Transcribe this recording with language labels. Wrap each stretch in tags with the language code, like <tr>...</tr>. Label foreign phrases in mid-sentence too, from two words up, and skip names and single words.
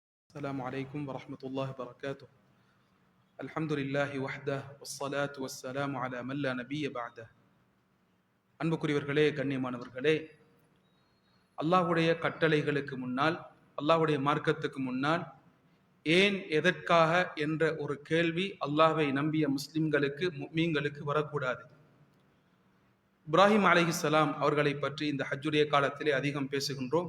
<ar>السلام عليكم ورحمة الله وبركاته. الحمد لله وحده والصلاة والسلام على من لا نبي بعده.</ar> <ta>அன்புக்குரியவர்களே, கண்ணியமானவர்களே, அல்லாஹ்வுடைய கட்டளைகளுக்கு முன்னால், அல்லாஹ்வுடைய மார்க்கத்துக்கு முன்னால் ஏன் எதற்காக என்ற ஒரு கேள்வி அல்லாஹ்வை நம்பிய முஸ்லிம்களுக்கு முஃமின்களுக்கு வரக்கூடாது. இப்ராஹிம் அலைஹிஸ்ஸலாம் அவர்களை பற்றி இந்த ஹஜ்ஜுடைய காலத்திலே அதிகம் பேசுகின்றோம்.</ta>